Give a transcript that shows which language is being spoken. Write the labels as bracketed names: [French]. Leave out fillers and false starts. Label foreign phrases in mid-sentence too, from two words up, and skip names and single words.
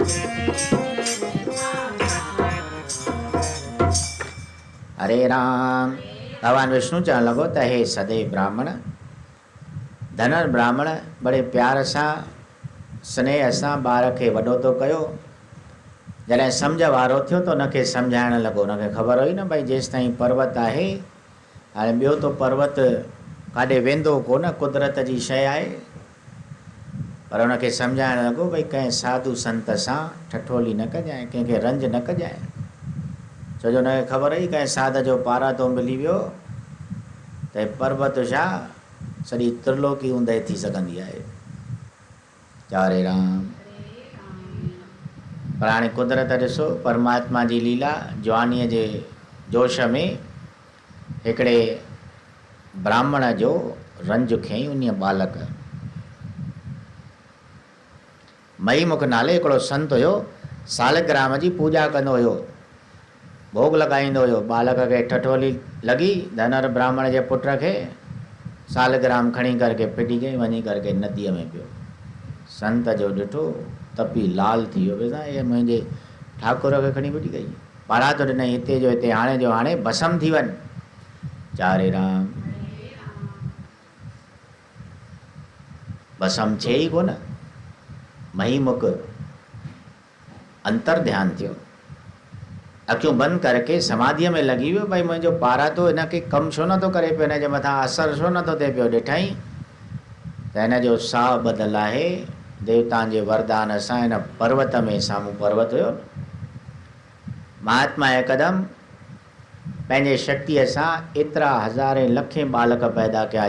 [Sindhi] हरे राम। भगवान विष्णु चवण लॻो त हे सदैव ब्राह्मण, धनर ब्राह्मण बड़े प्यार सां स्नेह सां ॿार खे वॾो तो कयो। जॾहिं सम्झ वारो थियो त उनखे सम्झाइण लॻो। उनखे ख़बर हुई न भई जेसि ताईं पर्वत आहे, हाणे ॿियो तो पर्वत काॾे वेंदो कोन, कुदरत जी शइ आहे। पर उनखे सम्झाइण लॻो भई कंहिं साधु संत सां ठठोली न कजांइ, कंहिंखे रंज न कजांइ। छो जो हुनखे ख़बर हुई कंहिं साध जो पारा तो मिली वियो त पर्वत छा सॼी त्रिलोकी ऊंदहि थी सघंदी आहे। हरे राम। पर हाणे कुदरत ॾिसो, परमात्मा जी लीला। जवानीअ जे जोश में हिकिड़े ब्राह्मण जो रंज खयईं उन बालक। महीमुख नाले हिकिड़ो संत हुयो, सालग्राम जी पूजा कंदो हुयो, भोग लॻाईंदो हुयो। बालक खे ठठोली लॻी, धनर ब्राह्मण जे पुट खे सालग्राम खणी करके फिटी गई, वञी करके नदीअ में पियो। संत जो ॾिठो तपी लाल थी वियो, बेसा ये मुंहिंजे ठाकुर खे खणी फिटी गई, पारा तो ॾिनई हिते जो हिते, हाणे जो हाणे भस्म थी वञ। चारे राम, भस्म छे ई कोन। महीमुख अंतर ध्यान थियो, अखियूं बंदि करके समाधीअ में लॻी वियो, भई मुंहिंजो पारा तो हिनखे कमु छो नथो करे पियो, हिनजे मथां असरु छो नथो थिए पियो। ॾिठई त हिनजो साह बदल आहे, देवताउनि जे वरदान सां हिन पर्वत में, साम्हूं पर्वत हुयो, महात्मा हिकदमि पंहिंजे शक्तिअ सां एतिरा हज़ारे लखे बालक पैदा कया।